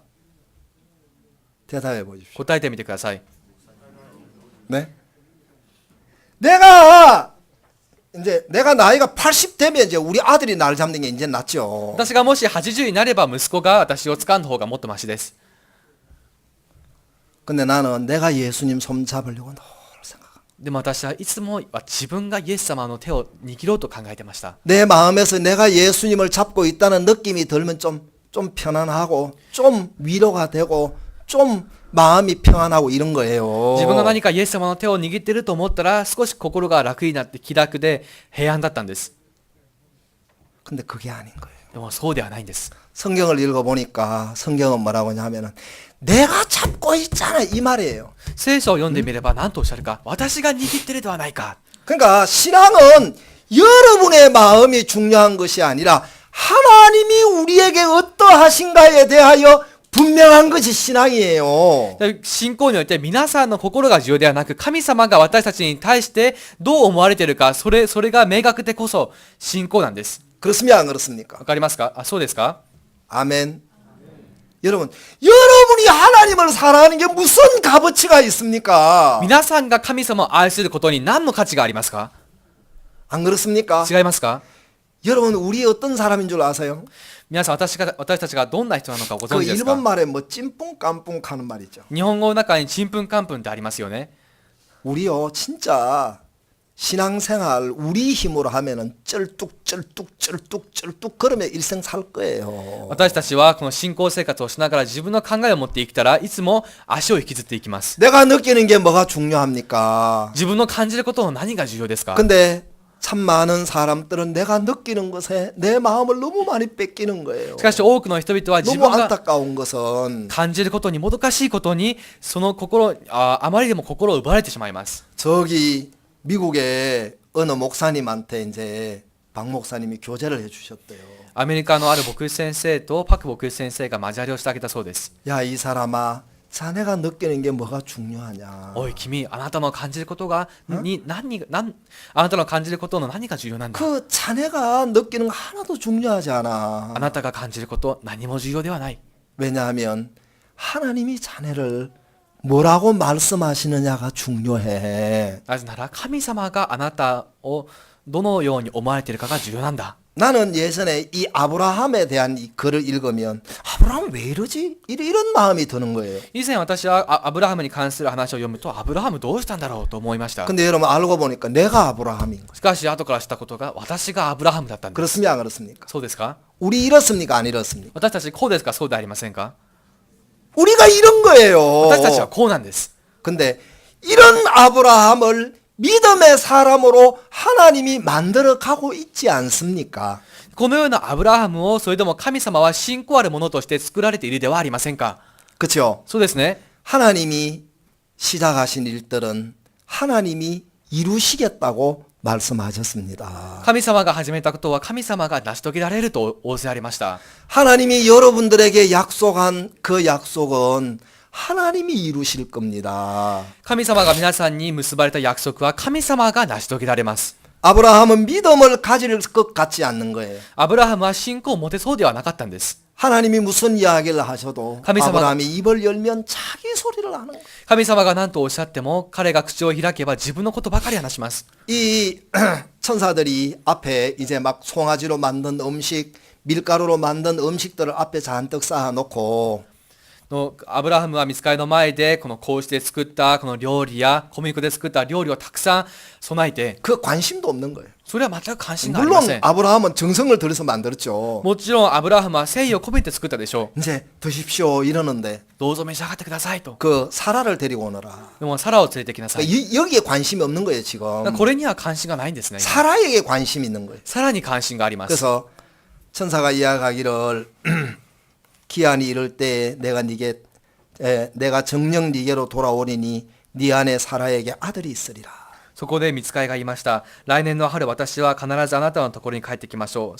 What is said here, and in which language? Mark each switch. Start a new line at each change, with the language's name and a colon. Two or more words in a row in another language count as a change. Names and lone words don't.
Korean: 대답해 보십시오.
Japanese: 答えてみてください。
Korean: 네? 내가 나이가 80 되면 이제 우리 아들이 나를 잡는 게 이제 낫죠.
Japanese: 私がもし80になれば息子が私を掴んだ方がもっとマシです。
Korean: 근데 나는 내가 예수님 손 잡으려고 늘 생각합니다.
Japanese: でも私はいつも自分がイエス様の手を握ろうと考えてました。
Korean: 내 마음에서 내가 예수님을 잡고 있다는 느낌이 들면 좀 편안하고 좀 위로가 되고 좀 마음이 평안하고 이런 거예요.
Japanese: 自分が何かイエス様の手を握っていると思ったら少し心が楽になって気楽で平安だったんです。
Korean: 근데 그게 아닌 거예요.
Japanese: でもそうではないんです。
Korean: 성경을 읽어보니까 성경은 뭐라고 하냐면은 내가 잡고 있잖아 이 말이에요.
Japanese: 聖書を読んでみれば何とおっしゃるか、私が握っているではないか。
Korean: 그러니까 신앙은 여러분의 마음이 중요한 것이 아니라 하나님이 우리에게 어떠하신가에 대하여 분명한 것이 신앙이에요.
Japanese: 信仰によって皆さんの心が重要ではなく、神様が私たちに対してどう思われているか、それが明確でこそ信仰なんです。
Korean: 그렇습니까 안 그렇습니까?
Japanese: わかりますか？そうですか？
Korean: 아멘. 여러분이 하나님을 사랑하는 게 무슨 값어치가 있습니까?
Japanese: 皆さんが神様を愛することに何の価値がありますか？
Korean: 안 그렇습니까?
Japanese: 違いますか？
Korean: 여러분 우리 어떤 사람인 줄 아세요?
Japanese: 皆さん私たちがどんな人なのかご
Korean: 그
Japanese: 存知ですか？
Korean: 일본 말에 뭐
Japanese: ちんぷん かんぷん
Korean: 하는 말이죠.
Japanese: 日本語の中にちんぷんかんぷんってありますよね。
Korean: 우리요 진짜 신앙생활 우리 힘으로 하면은 쩔뚝 그러면 일생 살 거예요.
Japanese: 私たちはこの信仰生活をしながら自分の考えを持って生きたらいつも足を引きずっていきます。
Korean: 내가 느끼는 게 뭐가 중요합니까?
Japanese: 自分の感じることの何が重要ですか？
Korean: 근데 참 많은 사람들은 내가 느끼는 것에 내 마음을 너무 많이 뺏기는 거예요.
Japanese: しかし多くの人々は自
Korean: 너무
Japanese: 分が
Korean: 안타까운 것은
Japanese: 感じることにもどかしいことにその心あまりでも心を奪われてしまいます。
Korean: 저기 미국의 어느 목사님한테 이제 박 목사님이 교제를 해주셨대요.
Japanese: アメリカのある牧師先生とパク牧師先生が交わりをしてあげたそうです。
Korean: 야 이 사람아 자네가 느끼는 게 뭐가 중요하냐?
Japanese: おい君、あなたの感じることがあなたの感じることの何が重要なんだ。
Korean: 그 자네가 느끼는 거 하나도 중요하지 않아.
Japanese: あなたが感じること何も重要ではない。
Korean: 왜냐하면 하나님이 자네를 뭐라고 말씀하시느냐가 중요해.
Japanese: なぜなら神様があなたをどのように思われているかが重要なんだ。
Korean: 나는 예전에 이 아브라함에 대한 이 글을 읽으면 아브라함 왜 이러지? 이런 마음이 드는 거예요.
Japanese: 以前私はアブラハムに関する話を読むとアブラハムどうしたんだろうと思いました。
Korean: 근데 여러분 알고 보니까 내가 아브라함인 거예요.
Japanese: しかし後から知ったことが私がアブラハムだったんです。
Korean: 그렇습니까 안 그렇습니까?
Japanese: そうですか？
Korean: 우리 이렇습니까 안 이렇습니까?
Japanese: 私たちこうですかそうでありませんか？
Korean: 우리가 이런 거예요.
Japanese: 私たちはこうなんです。
Korean: 근데 이런 아브라함을 믿음의 사람으로 하나님이 만들어 가고 있지 않습니까?
Japanese: このようなアブラハムをそれでも神様は信仰あるものとして作られているではありませんか？
Korean: 그렇죠?
Japanese: そうですね。
Korean: 하나님이 시작하신 일들은 하나님이 이루시겠다고 말씀하셨습니다.
Japanese: 神様が始めたことは神様が成し遂げられると仰せありました。
Korean: 하나님이 여러분들에게 약속한 그 약속은 하나님이 이루실 겁니다.
Japanese: 神様が皆さんに結ばれた約束は神様が成し遂げられます。
Korean: 아브라함은 믿음을 가질 것 같지 않는 거예요.
Japanese: アブラハムは信仰を持てそうではなかったんです。
Korean: 하나님이 무슨 이야기를 하셔도 하나님이 아브라함이 입을 열면 자기 소리를 하는 거예요.
Japanese: 神様が何とおっしゃっても彼が口を開けば自分のことばかり話します。
Korean: 이 천사들이 앞에 이제 막 송아지로 만든 음식, 밀가루로 만든 음식들을 앞에 잔뜩 쌓아놓고
Japanese: のアブラハムは御使いの前でこのこうして作ったこの料理や小麦粉で作った料理をたくさん備えて
Korean: 그 관심도 없는 거예요.
Japanese: それは全く関心がありませ
Korean: 물론
Japanese: ん。
Korean: 아브라함은 정성을 들여서 만들었죠.
Japanese: もちろんアブラハムは誠意を込めて作ったでしょう。
Korean: 이제 드십시오 이러는데
Japanese: どうぞ召し上がってくださいと。
Korean: 그 사라를 데리고 오너라.
Japanese: でもサラを連れてきなさい。
Korean: 여기에 관심이 없는 거예요
Japanese: だ
Korean: 지금.
Japanese: からこれには関心がないんですね。
Korean: 사라에게 관심이 있는 거예요.
Japanese: さらに関心があります。
Korean: 그래서 천사가 이야기하기를 기한이 이를 때 내가 정녕 네게로 돌아오리니 네 안에 사라에게 아들이 있으리라.
Japanese: そこで御使いが言いました。来年の春私は必ずあなたのところに帰ってきましょう。